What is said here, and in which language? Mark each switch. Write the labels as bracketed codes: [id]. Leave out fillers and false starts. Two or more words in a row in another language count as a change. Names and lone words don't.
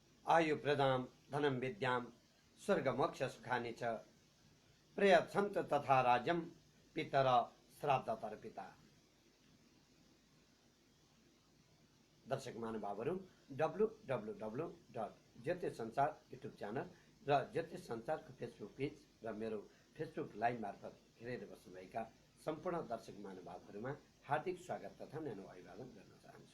[sa] आयु प्रदाम धनम विद्याम स्वर्ग मोक्ष सुखानि च प्रयच्छन्त तथा राज्यम पितर श्राद्ध तर्पिता। [ne] दर्शक महानुभावहरू, www.ज्योतिष संचार युट्युब च्यानल र ज्योतिष संचारको फेसबुक पेज र मेरो फेसबुक लाइभ मार्फत हेरेर बस्नुभएका सम्पूर्ण दर्शक महानुभावहरूमा हार्दिक स्वागत तथा न्यानो अभिवादन गर्न चाहन्छु।